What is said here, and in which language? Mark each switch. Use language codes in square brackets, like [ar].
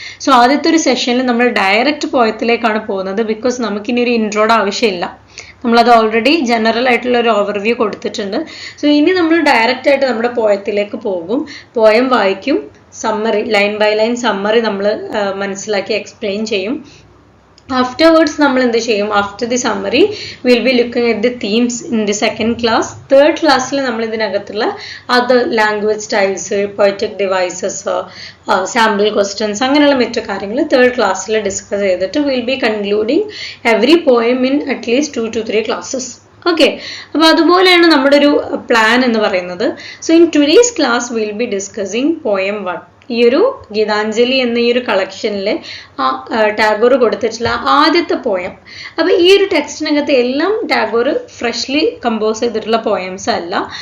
[ml] So ആദ്യത്തെ ഒരു സെഷനിൽ നമ്മൾ ഡയറക്റ്റ് പോയത്തിലേക്കാണ് പോകുന്നത്, ബിക്കോസ് നമുക്കിനി ഒരു ഇൻട്രോഡ് ആവശ്യമില്ല. നമ്മളത് ഓൾറെഡി ജനറൽ ആയിട്ടുള്ള ഒരു ഓവർവ്യൂ കൊടുത്തിട്ടുണ്ട്. സോ ഇനി നമ്മൾ ഡയറക്റ്റ് ആയിട്ട് നമ്മുടെ പോയത്തിലേക്ക് പോകും. പോയം വായിക്കും, summary line by line summary നമ്മൾ മനസ്സിലാക്കി എക്സ്പ്ലെയിൻ ചെയ്യും. Afterwards നമ്മൾ എന്ത് ചെയ്യും? [en] After the summary we'll be looking at the themes in the second class. Third classൽ [ml] നമ്മൾ ഇതിനകത്തുള്ള [en] other language styles, poetic devices, sample questions [ml] അങ്ങനെയുള്ള മറ്റു കാര്യങ്ങൾ തേർഡ് ക്ലാസ്സിൽ ഡിസ്കസ് ചെയ്തിട്ട് [en] we'll be concluding every poem in at least 2 to 3 classes. [ml] Okay, അപ്പോൾ അതുപോലെയാണ് നമ്മുടെ ഒരു പ്ലാൻ എന്ന് പറയുന്നത്. [en] So in today's class will be discussing poem 1. [ml] ഈ ഒരു ഗീതാഞ്ജലി എന്ന ഈ ഒരു കളക്ഷനിൽ ടാഗോർ കൊടുത്തിട്ടുള്ള ആദ്യത്തെ പോയം. അപ്പോൾ ഈ ഒരു ടെക്സ്റ്റിനകത്ത് എല്ലാം ടാഗോർ ഫ്രഷ്ലി കമ്പോസ് ചെയ്തിട്ടുള്ള പോയംസ് അല്ല.